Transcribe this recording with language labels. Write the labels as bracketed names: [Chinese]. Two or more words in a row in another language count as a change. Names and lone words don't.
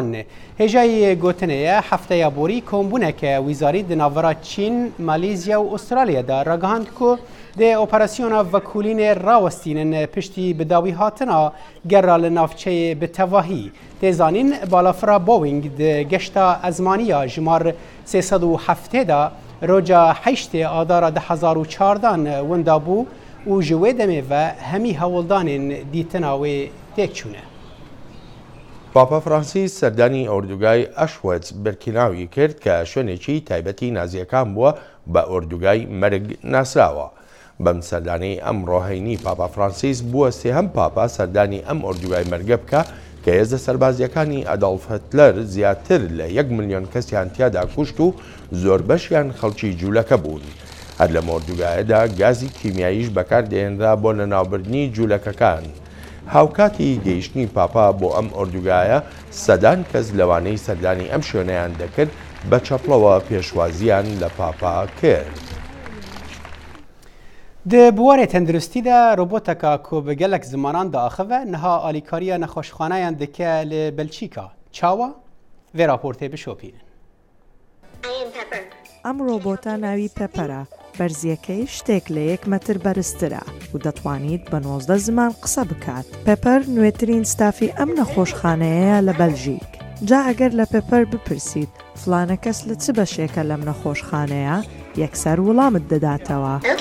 [Kurdish] Hêjayê gotinê ye hefteya borî kombûneke wîzarî di navbera Çîn, Malîzya û Astralya'da ragihand ku dê operasyona vekulînê rawestînin piştî bidawî hatina gera li navçeyê bi tevahî. Têzanîn balafira Boeing di geşta ezmaniya ji mar 307 da roca 8 adara 2014 wenda bû û ji wê demê ve hemî hewildanên dîtina wê têk çûne. [Central Kurdish] پاپا فرانسیس سەردانی ئۆردوگای ئەشوەت بەرکیناوی کرد کە شوێنێکی تایبەتی نازیەکان بووە بە ئۆردوگای مەرگ ناسراوە. بەم سەردانەی ئەم ڕۆهینی پاپا فرانسیس بووە سێهەم پاپا سەردانی ئەم ئۆردوگای مەرگە بکە کە هێزە سەربازیەکانی ئەدۆڵف هیتلەر زیاتر لە 1 ملیۆن کەسیان تیادا کوشت و زۆر بەشیان خەڵکی جوولەکە بوون. هەر لە ئۆردوگایەدا گازی کیمیاییش بەکاردێنرا بۆ لەناوبردنی جوولەکەکان. هاوکاتی گەیشتنی پاپا بۆ ئەم ئۆردوگایە سەدان کەس لەوانەی سەردانی ئەم شوێنەیان دەکرد بە چەپڵەوە پێشوازیان لە پاپا کرد. [Kurdish] Di buwarê tenduristî de roboteka ku bi gelek zimanan diaxive niha alîkariya nexweşxaneyan dike li Belçîka. Çawa? Vê raportê bişopînin. [Central Kurdish] ئەم ڕۆبۆتە ناوی پەپەرە بەرزیەکەی شتێک لە 1 مەتر بەرزترە و دەتوانیت بە 19 زمان قسە بکات. پەپەر نوێترین ستافی ئەم نەخۆشخانەیە لە بەلژیک. جا ئەگەر لە پەپەر بپرسیت فلانە کەس لە چ بەشێکە لەم نەخۆشخانەیە یەکسەر وەڵامت دەداتەوە.